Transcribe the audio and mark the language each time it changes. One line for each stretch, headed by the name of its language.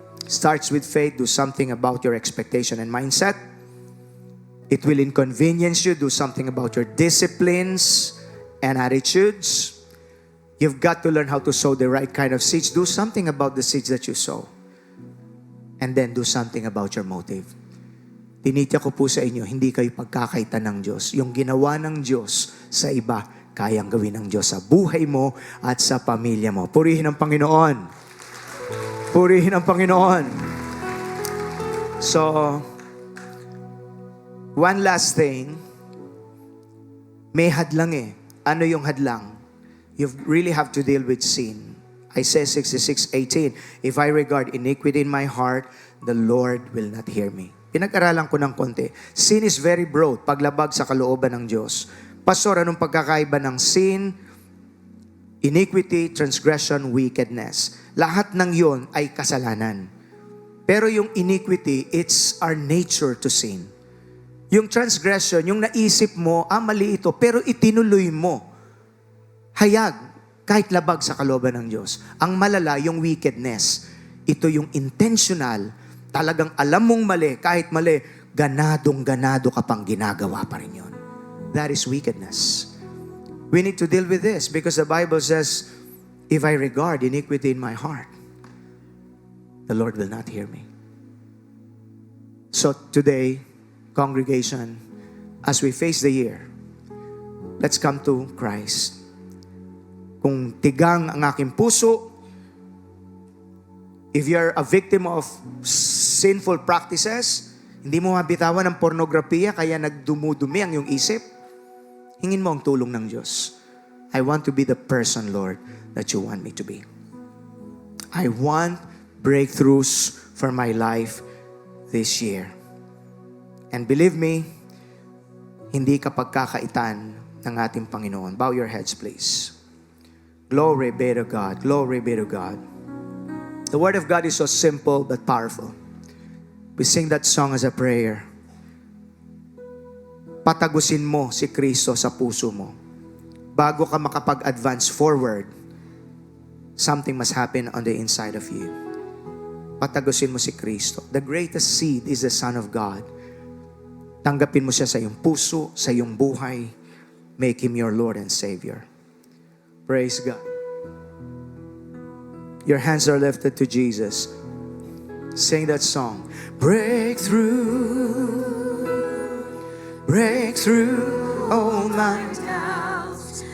English: Starts with faith. Do something about your expectation and mindset. It will inconvenience you. Do something about your disciplines and attitudes. You've got to learn how to sow the right kind of seeds. Do something about the seeds that you sow. And then do something about your motive.
Filipino: Tinitya ko po sa inyo, hindi kayo pagkakaitan ng Diyos. Yung ginawa ng Diyos sa iba, kayang gawin ng Diyos sa buhay mo at sa pamilya mo. Purihin ang Panginoon. Purihin ang Panginoon.
English: So, one last thing.
Filipino: May hadlang eh. Ano yung hadlang?
English: You really have to deal with sin. Isaiah 66:18, if I regard iniquity in my heart, the Lord will not hear me.
Filipino: Pinag-aralan ko ng konti.
English: Sin is very broad,
Filipino: paglabag sa kalooban ng Diyos. Pastor, anong pagkakaiba ng sin, iniquity, transgression, wickedness? Lahat ng yon ay kasalanan. Pero yung
English: iniquity, it's our nature to sin.
Filipino: Yung transgression, yung naisip mo, mali ito, pero itinuloy mo. Hayag, kahit labag sa kalooban ng Diyos. Ang malala, yung wickedness. Ito yung intentional, talagang alam mong mali, kahit mali, ganadong-ganado ka pang ginagawa pa rin yun.
English: That is wickedness. We need to deal with this because the Bible says, if I regard iniquity in my heart, the Lord will not hear me. So today, congregation, as we face the year, let's come to Christ.
Filipino: Kung tigang ang aking puso,
English: if you're a victim of sinful practices,
Filipino: hindi mo mabitawan ng pornografiya kaya nagdumudumi ang iyong isip, hingin mo ang tulong ng Diyos.
English: I want to be the person, Lord, that you want me to be. I want breakthroughs for my life this year. And believe me,
Filipino: hindi ka pagkakaitan ng ating Panginoon.
English: Bow your heads, please. Glory be to God. Glory be to God. The Word of God is so simple but powerful. We sing that song as a prayer.
Filipino: Patagusin mo si Kristo sa puso mo. Bago ka makapag-advance forward,
English: something must happen on the inside of you.
Filipino: Patagusin mo si Kristo.
English: The greatest seed is the Son of God.
Filipino: Tanggapin mo siya sa iyong puso, sa iyong buhay.
English: Make Him your Lord and Savior. Praise God. Your hands are lifted to Jesus. Sing that song. Breakthrough, breakthrough, all my doubts.